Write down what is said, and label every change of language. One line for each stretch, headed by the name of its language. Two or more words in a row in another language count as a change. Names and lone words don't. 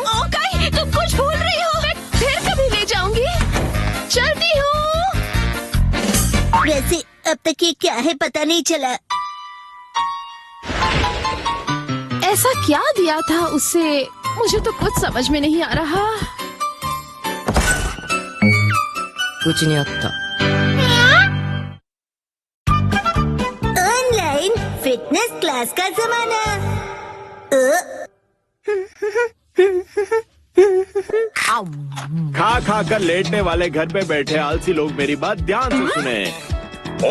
Hindi: ओके, तुम कुछ भूल रही हो। मैं फिर कभी ले जाऊंगी। चलती हूँ। वैसे अब तक ये क्या है पता नहीं चला। ऐसा क्या दिया था उसे, मुझे तो कुछ समझ में नहीं आ रहा।
Japanese: うちにあった
Hindi: ऑनलाइन फिटनेस क्लास का जमाना। खा खा कर लेटने वाले घर पे बैठे आलसी लोग मेरी बात ध्यान से सुने।